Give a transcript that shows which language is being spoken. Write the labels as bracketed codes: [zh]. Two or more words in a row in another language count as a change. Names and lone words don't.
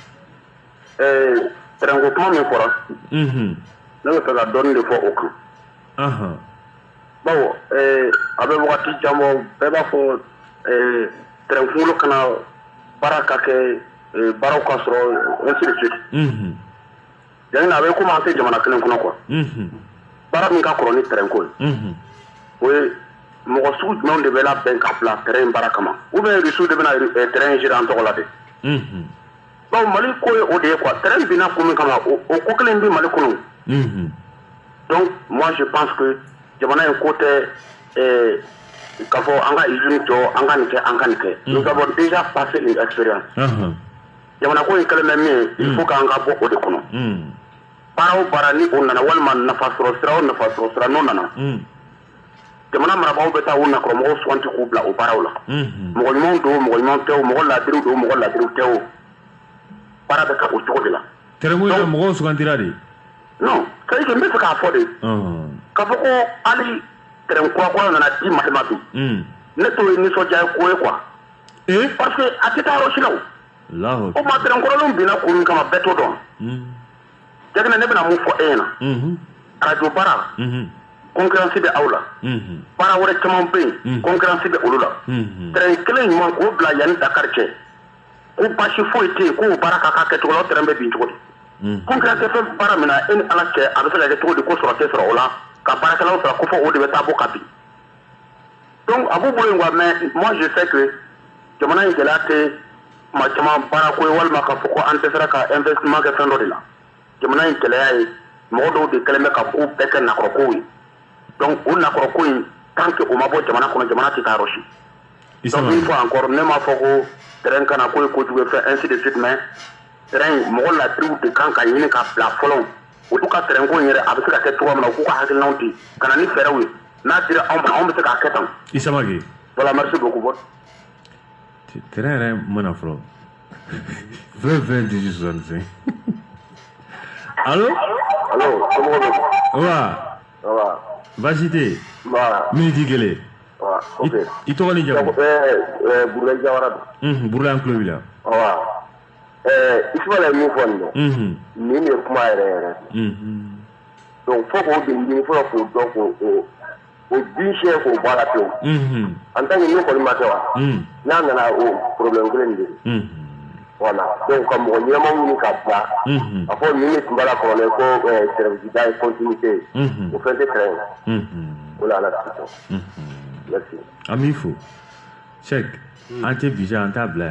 [bm] tɛrɛnko kuma min fɔra ne bɛ fɛ ka dɔɔnin de fɔ o kan bawo a bɛ wagati jan bɔ bɛɛ b'a fɔ tɛrɛnkunkolo kana baara ka kɛ baaraw ka sɔrɔ [fr] ainsi de suite [bm] yanni a bɛ komi an tɛ jamana kelen kɔnɔ quoi baara min ka kɔrɔ ni tɛrɛnko ye o ye mɔgɔ sugu jumɛnw de bɛ labɛn ka bila terrain baara kama [fr] ou bien [bm] rusiw de bɛna terrain gérer an tɔgɔ la de bawo mali ko ye o de ye quoi terrain binna kun min kama o ko kelen bɛ mali kɔnɔ [fr] donc moi je pense que [bm] jamana in ko tɛ k'a fɔ an ka usine jɔ an ka nin kɛ an ka nin kɛ [fr] nous avons déjà passé une expérience [bm] jamana ko in kɛlen bɛ min ye [fr] il faut [bm] k'an ka bɔ o de kɔnɔ baara o baara ni o nana walima nafa sɔrɔ sira o nafa sɔrɔ sira n'o nana jamana marabagaw bɛ taa u nakɔrɔmɔgɔw suganti k'u bila o baaraw la mɔgɔ ɲumanw don mɔgɔ ɲuman tɛ o mɔgɔ laadiriw don mɔgɔ laadiriw tɛ o baara bɛ kɛ o cogo de la tɛrɛnko in na mɔgɔw sugantira de [fr] non c'est à dire que [bm] n bɛ fɛ k'a fɔ de k'a fɔ ko hali tɛrɛn kura nana di mali ma bi ne t'o ye nisɔndiya ye ko ye quoi [fr] parce que [bm] a tɛ taa yɔrɔ si la o o ma tɛrɛn kɔrɔlenw binna kun min kama bɛɛ t'o dɔn jaginɛ ne bɛna mun fɔ e ɲɛna arajo baara concurrence bɛ aw la baara wɛrɛ caman bɛ yen concurrence bɛ olu la tɛrɛn kelen ɲuman k'o bila yanni Dakar cɛ ko basi foyi tɛ yen k'o baara ka k'a kɛcogo la o tɛrɛn bɛ bin cogo di concurrence fɛn baara min na e ni ala cɛ a bɛ se ka kɛ cogo di ko sɔrɔ tɛ sɔrɔ o la ka baarakɛlaw sɔrɔ ko fɔ o de bɛ taa bɔ ka bin donc a b'u bolo yen quoi [fr] mais moi je sais que [bm] jamana in gɛlɛya tɛ kuma caman baarako ye walima k'a fɔ ko an dɛsɛra ka investissement kɛ fɛn dɔ de la jamana in gɛlɛya ye mɔgɔ dɔw de kɛlen bɛ ka ko bɛɛ kɛ nakɔrɔkow ye donc o nakɔrɔko in [fr] tant que [bm] o ma bɔ jamana kɔnɔ jamana tɛ taa yɔrɔ si donc [fr] une fois encore [bm] ne m'a fɔ ko terrain kana ko ye kojugu ye fɛn [fr] ainsi de suite [bm] mais terrain mɔgɔ ladiriw de kan ka ɲini ka bila fɔlɔ olu ka terrain ko in yɛrɛ a bɛ se ka kɛ cogoya min na u k'u ka hakilinaw di ka na ni fɛɛrɛw ye n'a dira anw ma anw bɛ se k'a kɛ tan Isamake [fr] voilà merci beaucoup bon [bm] terrain yɛrɛ mana fɔlɔ 20 20 18 65 allo allo somɔgɔw bɛ wa baasi tɛ yen miniti kelen ok i tɔgɔ ni jamu Burulayi Jawara don Burulayi an tulo b'i la Ismaila ye min fɔ nin dɛ nin de ye kuma yɛrɛ yɛrɛ donc fo k'o ɲini fɔlɔ k'o dɔn k'o bin siɲɛ k'o bɔ a la pewu [fr] en tant que [bm] min kɔni ma kɛ wa n'a nana o problème kelen de ye voilà donc ka mɔgɔ ɲɛmaw ɲini ka bila a fɔ nin de tun b'a la kɔrɔlen ko service da ye continuité o fɛn tɛ terrain ye o la ala sisan merci an b'i fo Cheikh an tɛ bi an t'a bila yan